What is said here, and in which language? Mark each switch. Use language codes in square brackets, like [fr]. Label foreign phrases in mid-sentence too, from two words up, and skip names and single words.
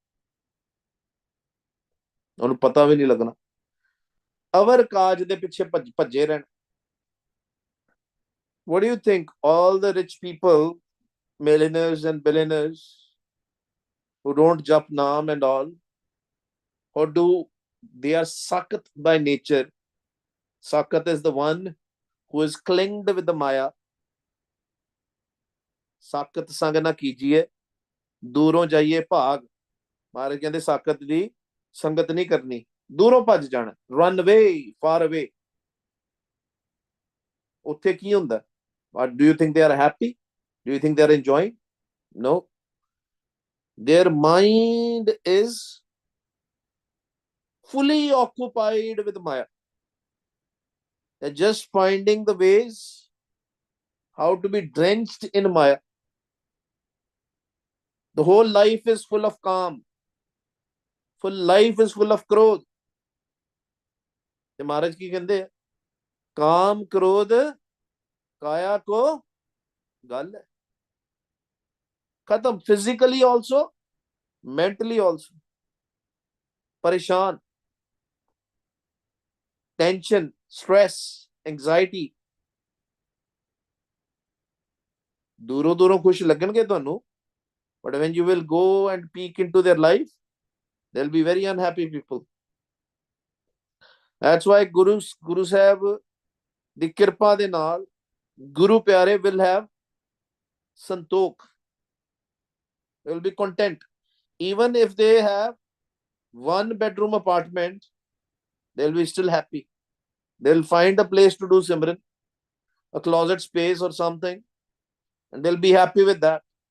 [pa] ਉਹਨੂੰ ਪਤਾ ਵੀ ਨਹੀਂ ਲੱਗਣਾ. ਅਵਰ ਕਾਜ ਦੇ ਪਿੱਛੇ ਭੱਜੇ ਰਹਿਣ. [en] What do you think? All the rich people, millionaires and billionaires who don't [pa] jap naam [en] and all, or do they are sakat by nature? Sakat is the one who is clinged with the maya. [pa] ਸਾਕਤ ਸੰਗ ਨਾ ਕੀਜੀਏ ਦੂਰੋਂ ਜਾਈਏ ਭਾਗ. ਮਹਾਰਾਜ ਕਹਿੰਦੇ ਸਾਕਤ ਦੀ ਸੰਗਤ ਨਹੀਂ ਕਰਨੀ, ਦੂਰੋਂ ਭੱਜ ਜਾਣਾ. [en] run away, far away. [pa] ਉੱਥੇ ਕੀ ਹੁੰਦਾ? [en] Do you think they are happy? Do you think they are enjoying? No. Their mind is fully occupied with Maya. They're just finding the ways how to be drenched in Maya. The whole life is full of calm. Full life is full of krodh. [pa] ਤੇ ਮਹਾਰਾਜ ਕੀ ਕਹਿੰਦੇ? ਕਾਮ ਕ੍ਰੋਧ ਕਾਇਆ ਕੋ ਗੱਲ ਹੈ. [en] ਖਤਮ. physically also, mentally also. [pa] ਪਰੇਸ਼ਾਨ, ਟੈਨਸ਼ਨ, ਸਟ੍ਰੈਸ, ਐਂਜ਼ਾਇਟੀ. ਦੂਰੋਂ ਦੂਰੋਂ ਖੁਸ਼ ਲੱਗਣਗੇ ਤੁਹਾਨੂੰ, [en] but when you will go and peek into their life, they'll be very unhappy people. That's why Guru Sahib [pa] ਦੀ ਕਿਰਪਾ ਦੇ ਨਾਲ [en] Guru ਪਿਆਰੇ will have ਸੰਤੋਖ, will be content. Even if they have one bedroom apartment, they'll be still happy. They'll find a place to do Simran, a closet space or something, and they'll be happy with that.